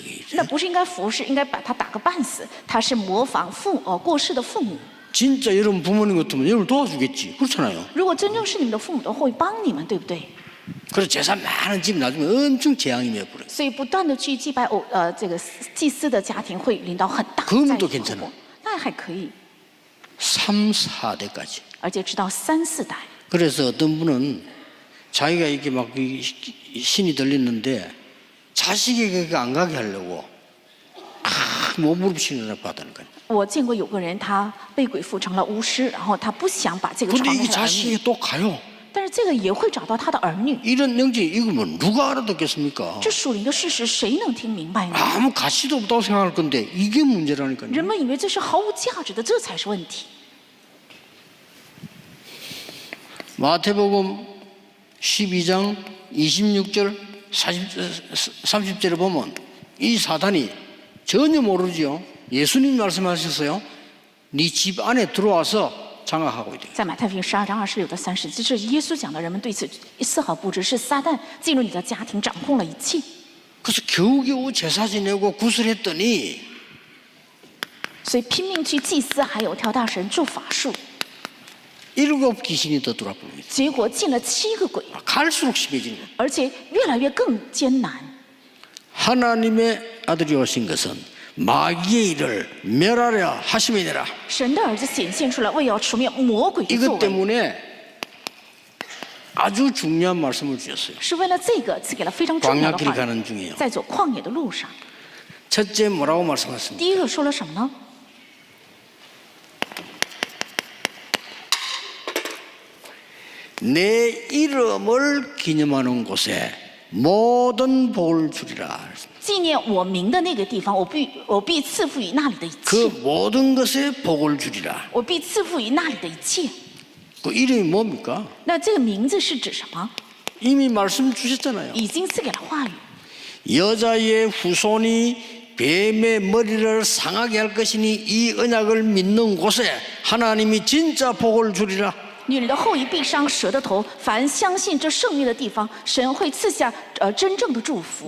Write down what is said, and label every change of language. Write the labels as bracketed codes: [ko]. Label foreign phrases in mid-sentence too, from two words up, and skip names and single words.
[ko] 그게. [zh] 那不是应该服侍，应该把他打个半死。他是模仿过世的父母。 [ko] 진짜 여러분 부모님 같으면 여러분 도와주겠지. 그렇잖아요. [zh] 如果真正是你们的父母的话，会帮你们，对不对？ [ko] 그래서 재산 많은 집 나중에 엄청 재앙이 맺어버려요. [zh] 所以不断的去祭拜这个祭司的家庭会领到很大的 [ko] 그러면 [zh] 灾 [ko] 또 [zh] 祸 [ko] 괜찮아. [zh] 那还可以， [ko] 3, 4대까지. [zh] 而且直到3、4代。 [ko] 그래서 어떤 분은 자기가 이렇게 막 신이 들리는데 자식에게 안 가게 하려고 몸부림 신을 받는 거예요. [zh] 我见过有个人，他被鬼附成了巫师，然后他不想把这个传 [ko] 근데 [zh] 给 [ko] 이게 [zh] 他的儿女， [ko] 자식에게 또 가요. [zh] 但是这个也会找到他的儿女。 [ko] 이런 영적 이거 뭐 누가 알아듣겠습니까? [zh] 这属灵的事实，谁能听明白呢？ [ko] 아무 가치도 없다고 생각할 건데 이게 문제라니까요. [zh] 人们以为这是毫无价值的，这才是问题。 [ko] 마태복음 12장 26절 30절에 보면 이 사단이 전혀 모르지요. 예수님 말씀하셨어요. 네 집 안에 들어와서 장악하고 있대요. [zh] 在马太福音12章26到30，这是耶稣讲的，人们对此丝毫不知，是撒旦进入你的家庭，掌控了一切。 [ko] 그래서 겨우겨우 제사 지내고 구슬했더니 [zh] 所以拼命去祭司，还有挑大神做法术， [ko] 7 귀신이 더 들어와 버립니다. [zh] 结果进了7个鬼， [ko] 갈수록 심해지는 거예요. [zh] 而且越来越更艰难。 [ko] 하나님의 아들이 오신 것은 마귀의 일을 멸하려 하심이니라. [zh] 神的儿子显现出来，为要除灭魔鬼的作 [ko] 이것 [zh] 为， [ko] 때문에 아주 중요한 말씀을 주셨어요. [zh] 是为了这个赐给了非常重要的 [ko] 광야길 [zh] 话语。 [ko] 가는 중이에요. [zh] 在走旷野的路上， [ko] 첫째 뭐라고 말씀하셨습니까? [zh] 第一个说了什么呢？ [ko] 내 이름을 기념하는 곳에 모든 복을 주리라. [zh] 纪念我名的那个地方，我必赐福于那里的一 [ko] 그 [zh] 切， [ko] 모든 것에 복을 주리라. [zh] 我必赐福于那里的一切。 [ko] 그 이름이 뭡니까? [zh] 那这个名字是指什么？ [ko] 이미 말씀 주셨잖아요. [zh] 已经赐给了话语。 [ko] 여자의 후손이 뱀의 머리를 상하게 할 것이니 이 언약을 믿는 곳에 하나님이 진짜 복을 주리라. [zh] 女人的后裔必伤蛇的头，凡相信这圣约的地方，神会赐下真正的祝福。